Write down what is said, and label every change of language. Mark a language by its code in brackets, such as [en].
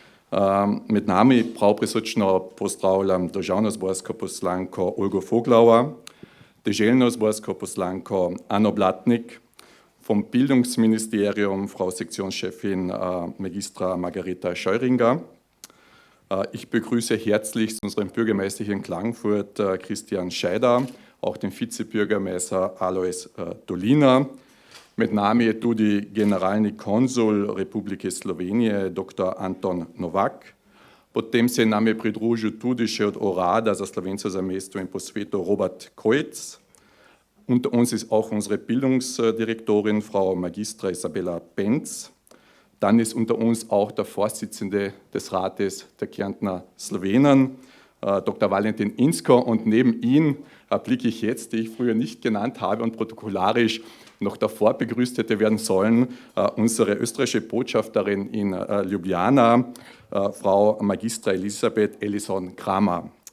[sl] Med nami prav prisrčno pozdravljam državno zborsko poslanko Olgo Voglauer, deželno zborsko poslanko Anno Blatnik, [de] vom Bildungsministerium Frau Sektionschefin Magistra Margareta Scheuringer. Ich begrüße herzlichst unseren Bürgermeister hier in Klagenfurt, Christian Scheider, auch den Vizebürgermeister Alois Dolina. [sl] Med nami je tudi generalni konzul Republike Slovenije, dr. Anton Novak. Potem se nam je pridružil tudi še od Urada za Slovence v zamejstvu in po svetu Robert Kojc. [de] Unter uns ist auch unsere Bildungsdirektorin, Frau Magistra Isabella Benz. Dann ist unter uns auch der Vorsitzende des Rates der Kärntner Slowenen, Dr. Valentin Inzko. Und neben ihn blicke ich jetzt, die ich früher nicht genannt habe und protokollarisch noch davor begrüßt hätte werden sollen, unsere österreichische Botschafterin in Ljubljana, Frau Magistra Elisabeth Ellison Kramer.